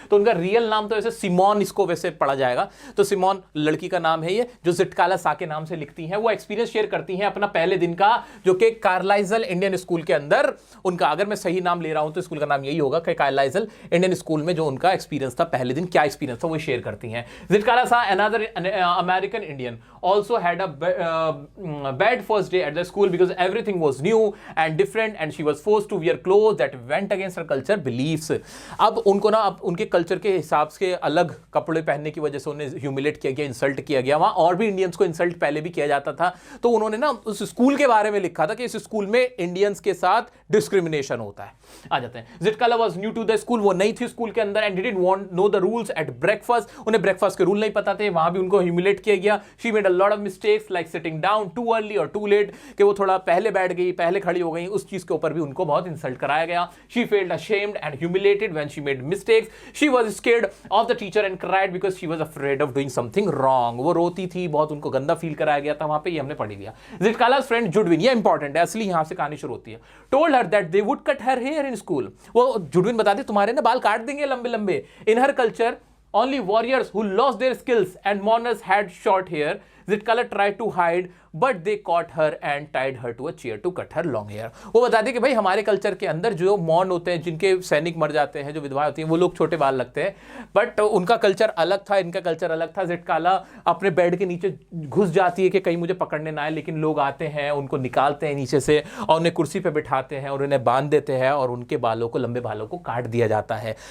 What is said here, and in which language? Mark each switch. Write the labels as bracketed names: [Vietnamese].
[Hindi] तो उनका रियल नाम तो ऐसे सिमोन, इसको वैसे पढ़ा जाएगा। तो सिमोन लड़की का नाम है ये, जो ज़िटकाला सा के नाम से लिखती हैं। वो एक्सपीरियंस शेयर करती हैं अपना पहले दिन का, जो कि कार्लाइजल इंडियन स्कूल के अंदर उनका, अगर मैं सही नाम ले रहा हूं तो स्कूल का नाम यही होगा कि कार्लाइजल इंडियन स्कूल में जो उनका एक्सपीरियंस था पहले दिन, क्या एक्सपीरियंस था वो शेयर करती हैं। [English] Zitkala Sa, another American Indian, also had a bad first day at the school because everything was new and different and she was forced to wear clothes that went against her culture beliefs। [Hindi] अब उनको ना, अब उनके culture के हिसाब से अलग कपड़े पहनने की वजह से उन्हें ह्यूमिलेट किया गया, इंसल्ट किया गया। वहाँ और भी इंडियंस को इंसल्ट पहले भी किया जाता था। तो उन्होंने ना उस स्कूल के बारे में लिखा था कि इस स्कूल में इंडियंस के साथ डिस्क्रिमिनेशन होता है। आ जाते हैं, [English] Zitkala was new to the school, [Hindi] वो नई थी स्कूल के अंदर, [English] And didn't want know the rules at breakfast. [Hindi] उन्हें ब्रेकफास्ट के रूल नहीं पता थे, वहां भी उनको ह्यूमिलेट किया गया। [English] she made a lot of mistakes like sitting down too early और too late, [Hindi] कि वो थोड़ा पहले बैठ गई, पहले खड़ी हो गई, उस चीज के ऊपर भी उनको बहुत इंसल्ट कराया गया. [English] She felt ashamed and humiliated when she made mistakes. She was scared of the teacher and cried because she was afraid of doing something wrong. [Hindi] वो रोती थी, बहुत उनको गंदा फील कराया गया था वहां पे, ये हमने पढ़ लिया. [English] Zitkala's friend Judwin, [Hindi] ये इंपॉर्टेंट है, असली यहां से कहानी शुरू होती है. [English] Told her that they would cut her hair in school. [Hindi] वो जुडविन बताते तुम्हारे ना बाल काट देंगे लंबे लंबे. [English] In her culture, only warriors who lost their skills and mourners had short hair. Zitkala tried to hide, but they caught her and tied her to a chair to cut her long hair. [Hindi] वो बताते कि भाई हमारे culture के अंदर जो मौन होते हैं, जिनके सैनिक मर जाते हैं, जो विधवाएं होती हैं, वो लोग छोटे बाल लगते हैं, बट उनका कल्चर अलग था, इनका कल्चर अलग था. जिटकाला अपने बेड के नीचे घुस जाती है कि कहीं मुझे पकड़ने ना आए, लेकिन लोग आते हैं, उनको निकालते हैं नीचे से और उन्हें कुर्सी पर बिठाते हैं और उन्हें बांध देते हैं और उनके बालों को, लंबे बालों को काट दिया जाता है.